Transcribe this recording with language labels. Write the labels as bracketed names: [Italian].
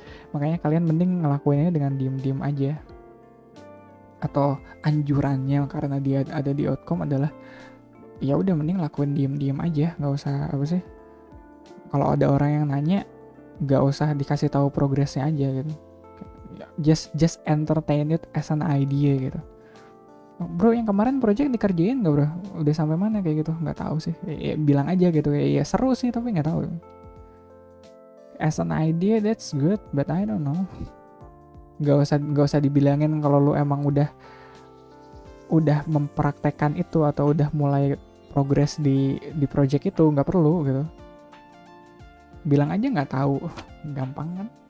[Indonesian] Makanya kalian mending ngelakuinnya dengan diem-diem aja. Atau anjurannya, karena dia ada di outcome, adalah ya udah mending lakuin diem-diem aja, nggak usah apa sih, kalau ada orang yang nanya nggak usah dikasih tahu progresnya aja gitu. [English] Just entertain it as an idea [Indonesian] gitu. Bro, yang kemarin project dikerjain nggak bro? Udah sampai mana kayak gitu? Nggak tahu sih. Ya, bilang aja gitu, ya seru sih tapi nggak tahu. [English] As an idea that's good, but I don't know. [Indonesian] Gak usah dibilangin kalau lu emang udah mempraktekkan itu atau udah mulai progres di project itu, nggak perlu gitu. Bilang aja nggak tahu, gampang kan?